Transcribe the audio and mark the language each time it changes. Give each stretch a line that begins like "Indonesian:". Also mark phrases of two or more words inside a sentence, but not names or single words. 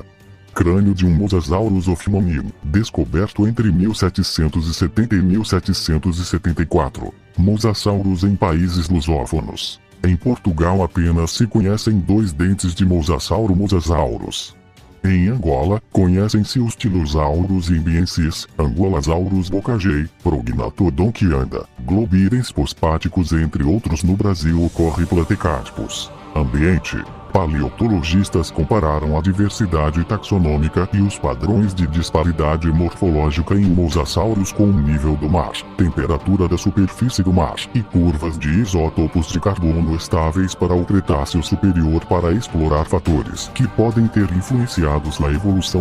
Portuguese: Crânio de um Mosasaurus ophiomnium, descoberto entre 1770 e 1774. Mosasaurus em países lusófonos. Em Portugal apenas se conhecem 2 dentes de mosasauro-mosasaurus. Em Angola, conhecem-se os tilosauros imbiensis, angolasaurus bocagei, prognathodon que anda, globirens pospáticos entre outros. No Brasil ocorre platecarpus. Ambiente: Paleontologistas compararam a diversidade taxonômica e os padrões de disparidade morfológica em mosassauros com o nível do mar, temperatura da superfície do mar e curvas de isótopos de carbono estáveis para o Cretáceo superior para explorar fatores que podem ter influenciados na evolução.